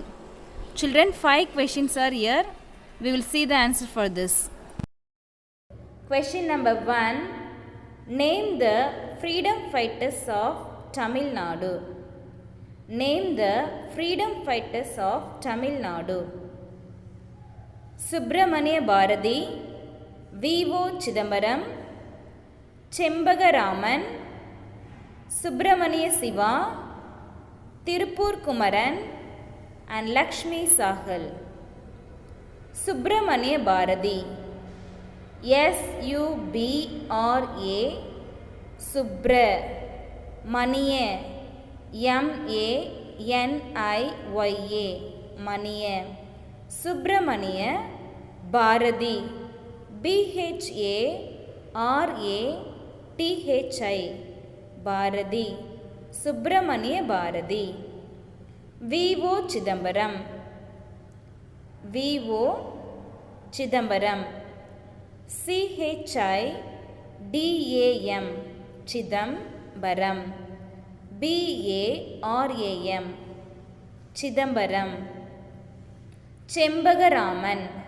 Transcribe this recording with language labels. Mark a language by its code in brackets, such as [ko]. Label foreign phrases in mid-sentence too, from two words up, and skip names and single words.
[en] Children, 5 questions are here. We will see the answer for this. Question number 1. Name the freedom fighters of Tamil Nadu. Name the freedom fighters of Tamil Nadu. Subramania Bharati, V.O. Chidambaram, Chembagaraman, Subramania Siva, Tirupur Kumaran and Lakshmi Sahal. Subramania Bharati. S-U-B-R-A Subra Maniya M-A-N-I-Y-A Maniya. Subramania Bharati B-H-A-R-A-T-H-I Bharati. Subramania Bharati. V-O Chidambaram. V-O Chidambaram. C-H-I-D-A-M Chidambaram. B-A-R-A-M Chidambaram. Chembagaraman.